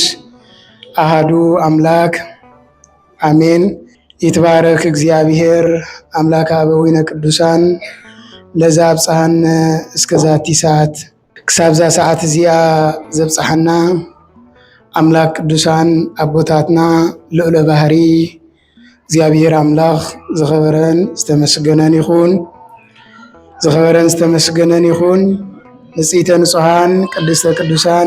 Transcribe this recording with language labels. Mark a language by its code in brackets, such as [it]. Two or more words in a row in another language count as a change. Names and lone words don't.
[gez] አሃዱ አምላክ አሜን። ይትባረክ እግዚአብሔር አምላከ አበዊነ ቅዱሳን ለዛ አብጽሐነ እስከ ዛቲ ሰዓት። [ti] ክሳብዛ ሰዓት እዚኣ ዘብጽሐና አምላክ ቅዱሳን አቦታትና [gez] ልዑለ ባህሪ [ti] እግዚአብሔር አምላክ ዝኸበረን ዝተመስገነን ይኹን። ዝኸበረን ዝተመስገነን ይኹን። [gez] ንጽሕተ ንጹሐን ቅድስተ ቅዱሳን